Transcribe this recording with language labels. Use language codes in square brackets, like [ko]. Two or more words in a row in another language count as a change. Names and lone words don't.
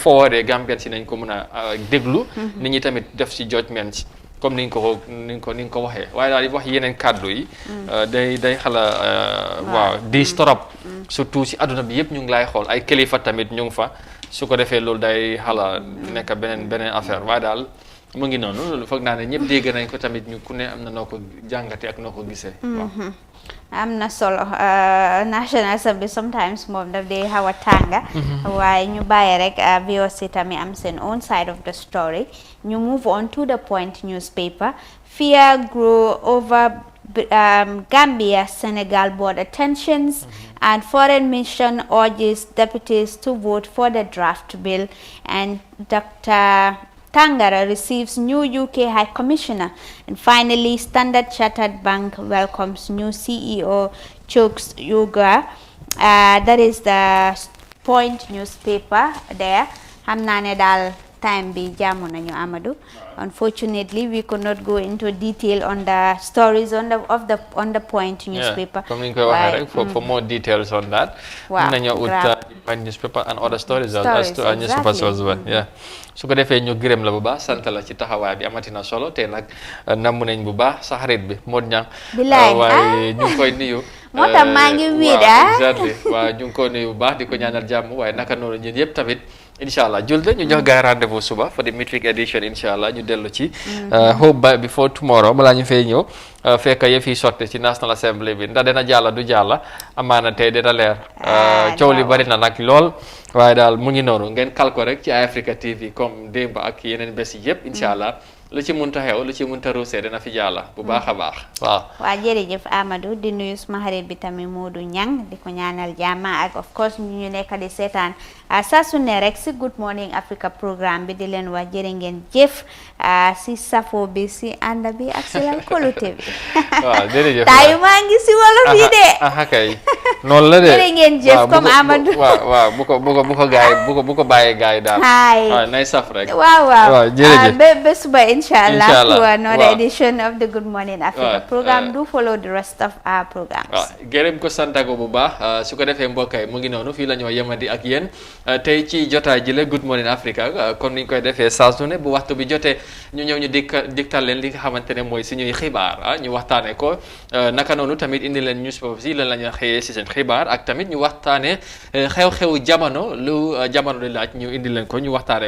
[wo] forwardee Gambien si nañ ko mën a déglu nit ñi tamit def si judgments comme ni nga ko waxee waaye daal di wax yeneen kàddu yi day xala waaw di torop surtout si adduna bi yëpp ñu ngi lay xool ay kilifa tamit ñu ngi fa su ko defee loolu day xala nekk beneen affaire waaye daal mu ngi noonu loolu foog naa ne ñëpp dégg nañ ko tamit ñu ku ne am na noo ko jàngate ak noo ko gisee waaw am na solo National Assembly sometimes moom daf dee xaw a tànga waaye ñu bàyyi rek VOC tamit am seen [en] own side of the story [wo] ñu [en] move on to the Point newspaper. Fear grow over Gambia Senegal border tensions and foreign mission urges deputies to vote for the draft bill, and Dr. Tangara receives new UK High Commissioner, and finally Standard Chartered Bank welcomes new CEO Chooks Yuga. That is the Point newspaper there. [wo] Xam naa ne daal time bi jaamu nañu Amadou. [en] Unfortunately, we could not go into detail on the stories on the Point newspaper. [wo] Comme ni ñu koy waxee rek [en] for more details on that. [wo] Waaw [en] nañu ut Point newspaper and other stories as to newspapers as well. [wo] Su ko defee ñu gërëm la bu baax sant la ci taxawaay bi amatina solo te nag namm nañ bu baax sa xarit bi Modou Niang waaye ñu koy nuyu moo tax maa ngi wiida exactly waaw ñu ngi ko nuyu bu baax di ko ñaanal jàmm waaye naka noonu ñun yëpp tamit incha allah julde ñu jox gaay rendez-vous suba [en] for the midweek edition [wo] incha allah ñu dellu ci [en] hope by before tomorrow [wo] balaa ñu fay ñëw fekk yëf yi sotti ci National Assembly bi ndax dina jàlla du jàlla amaana tey dina leer coow li bari na nag lool waaye daal mu ngi noonu ngeen kal ko rek ci Africa TV comme démb ak yeneen bés yi yëpp incha allah lu ci munta xew lu ci munta ruusee dina fi jàlla bu baax a baax waaw jërëjëf Amadou di nuyu suma xarit bi tamit Modou Niang di ko ñaanal jàmm ak [en] of course [wo] ñu nekk di seetaan saa su ne rek si Good Morning Africa programme bi di leen wax jërë ngeen jëf si safo bi si ànd bi ak si lal kolute bi waaw jërëjëf taayu maa ngi si wolof yi de kay noonu la de jërë ngeen jëf comme Amadou waaw bu ko bàyyee gaay daal waaw nay saf rek waaw jërëjëf ba suba [en] inshallah to another edition of the Good Morning Africa program. Do follow the rest of our programs. [wo] Gërëm ko santago bu baax su ko defee mbokkay mu ngi noonu fii la ñoo yemandi ak yéen tey ci jotaay ji la Good Morning Africa comme ni ñu koy defee saa su ne bu waxtu bi jotee ñu ñëw ñu diktal leen li nga xamante ne mooy suñuy xibaar ñu waxtaane ko naka noonu tamit indi leen newspaper si lan la ñu xëyee si seen xibaar ak tamit ñu waxtaane xew-xew jamono lu jamono di laaj ñu indi leen ko ñu waxtaane